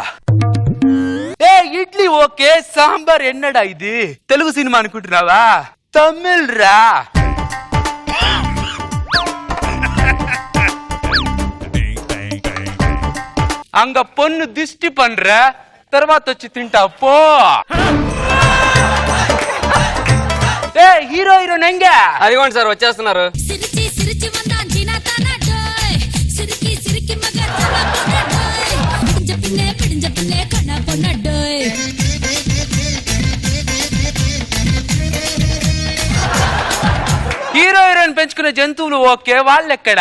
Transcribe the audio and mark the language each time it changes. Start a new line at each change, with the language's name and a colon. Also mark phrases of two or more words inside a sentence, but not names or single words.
Tamil: இட்லி ஓகே, சாம்பார் என்னடா இது?
Telugu: తెలుగు సినిమా అనుకుంటున్నావా? తమిళ్ రా.
Tamil: அங்க பொண்ணு திஷ்டி பண்ற,
Telugu: తర్వాత వచ్చి తింటా పో.
English: hero heroine
Tamil: ఎంగ?
Telugu: అదిగోండి సార్ వచ్చేస్తున్నారు.
English: hero heroine
Telugu: పెంచుకునే జంతువులు ఓకే, వాళ్ళెక్కడా?